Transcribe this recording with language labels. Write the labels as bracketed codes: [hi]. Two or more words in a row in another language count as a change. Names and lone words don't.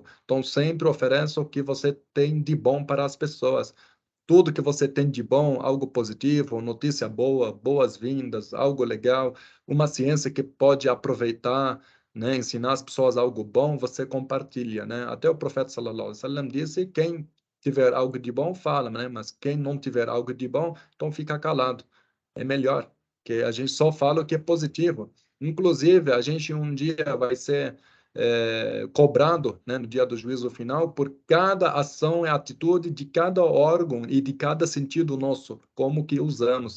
[pt] Então, sempre ofereça o que você tem de bom para as pessoas. Tudo que você tem de bom, algo positivo, notícia boa, boas-vindas, algo legal, uma ciência que pode aproveitar, né? Ensinar as pessoas algo bom, você compartilha, né? Até o profeta [ar] صلى الله عليه وسلم [pt] disse: quem tiver algo de bom, fala, né? Mas quem não tiver algo de bom, então fica calado. É melhor, que a gente só fala o que é positivo. Inclusive, a gente um dia vai ser cobrado, né, no dia do juízo final, por cada ação e atitude de cada órgão e de cada sentido nosso, como que usamos.